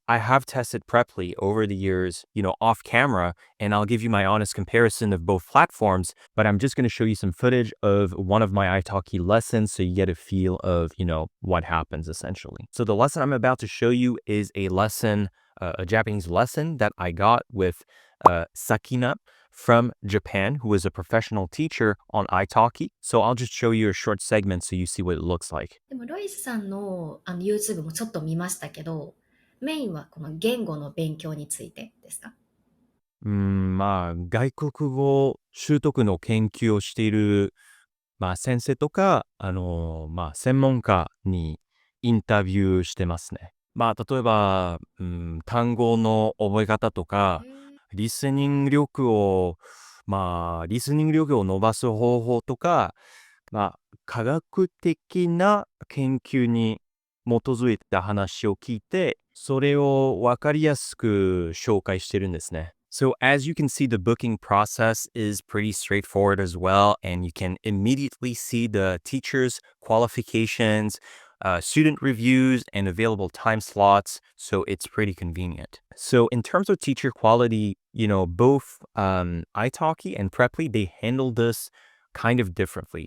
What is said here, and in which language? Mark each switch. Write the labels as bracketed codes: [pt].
[en] I have tested Preply over the years, off camera, and I'll give you my honest comparison of both platforms, but I'm just going to show you some footage of one of my italki lessons so you get a feel of, what happens essentially. So the lesson I'm about to show you is a lesson, a Japanese lesson that I got with Sakina from Japan, who is a professional teacher on italki. So I'll just show you a short segment so you see what it looks like. [ja] でもロイスさんのYouTube もちょっと見ましたけど、メインはこの言語の勉強についてですか？外国語習得の研究をしている、先生とか、専門家にインタビューしてますね。例えば、単語の覚え方とか、リスニング力を、リスニング力を伸ばす方法とか、科学的な研究に基づいた話を聞いて、それをわかりやすく紹介してるんですね。 [en] So as you can see, the booking process is pretty straightforward as well, and you can immediately see the teacher's qualifications, student reviews, and available time slots. So it's pretty convenient. So in terms of teacher quality, both italki and Preply, they handle this kind of differently.